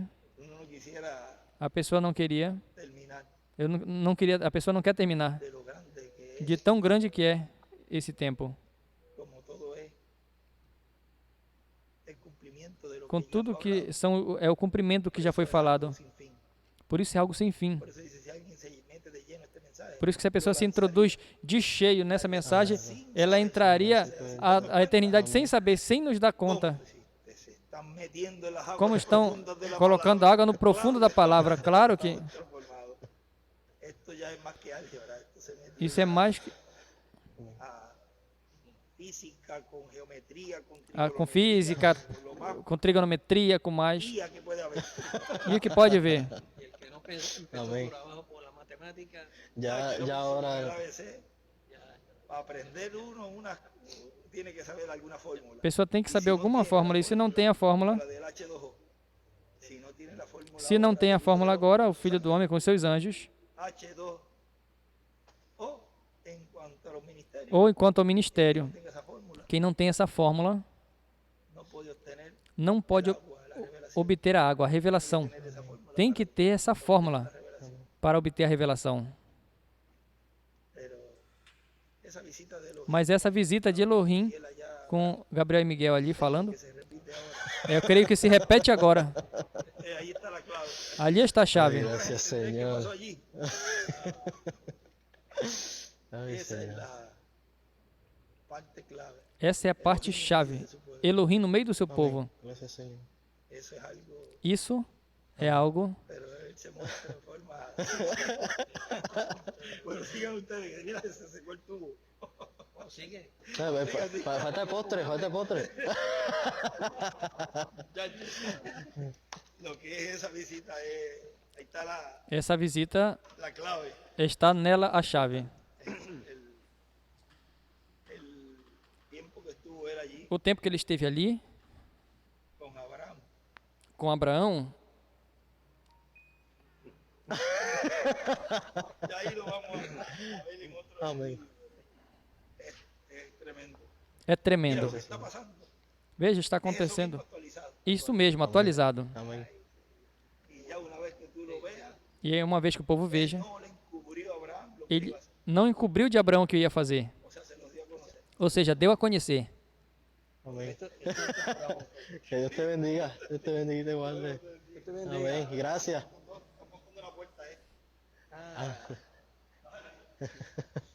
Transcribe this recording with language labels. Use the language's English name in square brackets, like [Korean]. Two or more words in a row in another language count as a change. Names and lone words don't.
[Spanish] Uno no quisiera [Portuguese] a pessoa não queria. [Spanish] terminar [Portuguese] Eu não queria. A pessoa não quer terminar. [Spanish] de lo grande que es, [Portuguese] De tão grande que é esse tempo. [Spanish] como todo es el cumplimiento de lo [Portuguese] Com [Spanish] que ya [Portuguese] tudo [Spanish] fue que hablado. [Portuguese] é o cumprimento do que já foi falado. [Spanish] Sin fin. [Portuguese] Por isso é algo sem fim. [Spanish] Por eso dice, si alguien se mete de lleno a este mensaje, [Portuguese] Por isso que se a pessoa se introduz de cheio nessa mensagem, ela entraria a eternidade sem saber, sem nos dar conta. [Spanish] se están metiendo en las aguas [Portuguese] Como estão [Spanish] profundas de la [Portuguese] colocando [Spanish] palabra. [Portuguese] água no profundo da palavra. [Spanish] Claro que [Portuguese] Transformado. [Spanish] Esto ya es más que álgebra, esto se mete [Portuguese] isso é mais que a física, [Spanish] con geometría, con [Portuguese] com [Spanish] trigonometría, [Portuguese] física, [Spanish] lo más [Portuguese] com trigonometria, com mais. [Spanish] guía que puede haber. [Portuguese] E o que pode ver? [Spanish] Y el que no empezó Amén. por abajo por la matemática, Ya ahora, El ABC, para aprender uno tiene que saber alguna fórmula. [Portuguese] A pessoa tem que saber alguma fórmula. E se não tem a fórmula, [Spanish] La del H2O. Si no tiene la fórmula [Portuguese] se não [Spanish] ahora, [Portuguese] tem a fórmula agora, o Filho do Homem com seus anjos, [Spanish] H2O en cuanto a los ministerios, [Portuguese] ou enquanto ao ministério, [Spanish] tenga esa fórmula, [Portuguese] quem não tem essa fórmula [Spanish] no puede obtener [Portuguese] não pode [Spanish] agua, la revelación, [Portuguese] obter a água, a revelação. [Spanish] tener esa fórmula. [Portuguese] Tem que ter essa fórmula para obter a revelação. [Spanish] Pero esa visita de los [Portuguese] Mas essa visita de Elohim [Spanish] él allá [Portuguese] com Gabriel e Miguel ali falando, [Spanish] que se repite ahora, [Portuguese] eu creio que se repete agora. [Spanish] ahí está la clave. [Portuguese] Ali está a chave. [Spanish] gracias ¿Qué Señor. pasó allí? Ay, Esa es Señor. parte clave. [Portuguese] Essa é a parte chave. Elohim no meio do seu povo. [Spanish] Gracias, Señor. Eso es algo, [Portuguese] Isso é algo. [Spanish] pero él se muestra de forma. Bueno, sigan ustedes, que mira, se secó el tubo. Bueno, sigue. Falta el postre, falta el postre. Lo que es esa visita es, ahí está [Portuguese] Essa visita [Spanish] la clave. [Portuguese] está nela a chave. [Spanish] El tiempo que estuvo él allí [Portuguese] O tempo que ele esteve ali [Spanish] con Abraham, [Portuguese] com Abraão, [Spanish] de ahí lo vamos a ver en otro. Amén. Es tremendo. [Portuguese] é [Spanish] Mira [Portuguese] tremendo. [Spanish] lo que está pasando. [Portuguese] Veja, está [Spanish] Es eso mismo [Portuguese] acontecendo. [Spanish] actualizado. [Portuguese] Isso mesmo, atualizado. [Spanish] Amén. Y ya una vez que tú lo veas, [Portuguese] E aí, uma vez que o povo veja, [Spanish] no le encubrió a Abraham lo que [Portuguese] ele [Spanish] iba a hacer. [Portuguese] não encobriu de Abraão o que ia fazer. [Spanish] O sea, se los dio a conocer. [Portuguese] Ou seja, deu a conhecer. [Spanish] Amén. Que Dios te bendiga. Dios te bendiga y te guarde. Amén. Gracias. Estamos con la puerta, Ah,